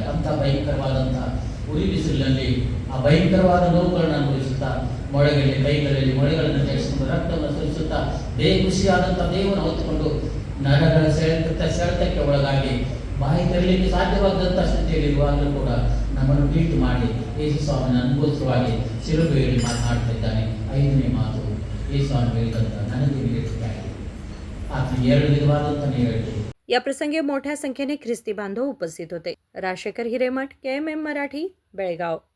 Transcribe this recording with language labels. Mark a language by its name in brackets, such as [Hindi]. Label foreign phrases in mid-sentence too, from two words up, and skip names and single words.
[Kannada] ಅಂಥ ಭಯಂಕರವಾದಂಥ ಉರಿ ಬಿಸಿಲಿನಲ್ಲಿ ಆ ಭಯಂಕರವಾದ ನೋವುಗಳನ್ನು ಅನುಭವಿಸುತ್ತಾ, ಮೊಳೆಗಳಲ್ಲಿ ಕೈಗಳಲ್ಲಿ ಮೊಳೆಗಳನ್ನು ತೆಗೆಸಿಕೊಂಡು ರಕ್ತವನ್ನು ಸುರಿಸುತ್ತಾ ಖುಷಿಯಾದಂಥ ದೇವವನ್ನು ಹೊತ್ತುಕೊಂಡು ನರಗಳ ಸೆಳೆತಕ್ಕೆ ಒಳಗಾಗಿ ಬಾಯಿ ತೆರಲಿಕ್ಕೆ ಸಾಧ್ಯವಾದಂಥ ಸ್ಥಿತಿಯಲ್ಲಿರುವಾಗಲೂ ಕೂಡ ನಮ್ಮನ್ನು ಟ್ರೀಟ್ ಮಾಡಿ ಯೇಸು ಸ್ವಾಮಿನ ಅನುಭವಿಸುವಾಗಿ ಶಿಲುಬೆಯಲ್ಲಿ ಮಾತನಾಡ್ತಾ ಇದ್ದಾನೆ. 5ನೇ ಮಾತು ಯೇಸು ಸ್ವಾಮಿ ಹೇಳಿದಂಥ ನನಗೆ ವಿವೇಕಿಯಾಗಿದೆ. [Marathi] आखिर 2 विधवादांचा निर्णय. या प्रसंगी मोठ्या संख्येने ख्रिस्ती बांधव उपस्थित होते. राजशेखर हिरेमठ, KMM मराठी, बेळगाव.